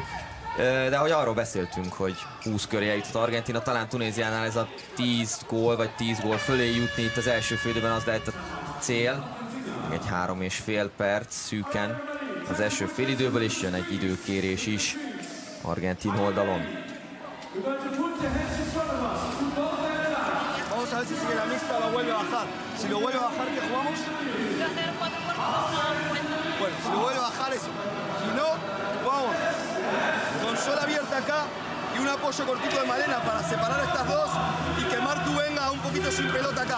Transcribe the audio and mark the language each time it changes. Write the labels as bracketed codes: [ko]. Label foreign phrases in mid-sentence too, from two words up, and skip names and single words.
[hu] De ahogy arról beszéltünk, hogy 20 köré eljutott Argentína, talán Tunéziánál ez a 10 gól vagy 10 gól fölé jutni itt az első félidőben az lehet a cél. Egy 3,5 perc szűken az első félidőből, és jön egy időkérés is argentin oldalon. [es] Vamos a ver si sigue la mixta o la vuelve a bajar. Si lo vuelve a bajar, ¿qué jugamos? Bueno, si lo vuelve a bajar eso. Si no, jugamos con sol abierta acá y un apoyo cortito de Malena para separar estas dos y que Martu venga un poquito sin pelota acá.